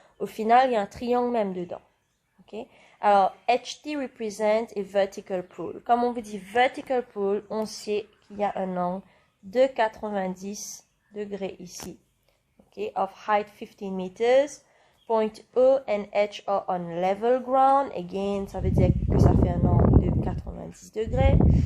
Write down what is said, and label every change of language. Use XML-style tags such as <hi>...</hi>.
<fr>Au final, il y a un triangle même dedans. Ok?</fr> <en>Alors, HT represent a vertical pool.</en> <fr>Comme on vous dit vertical pool, on sait qu'il y a un angle de 90 degrés ici.</fr> <en>Ok? Of height 15 meters. Point O and H are on level ground.</en> <fr>Again, ça veut dire que ça fait un angle de 90 degrés.</fr>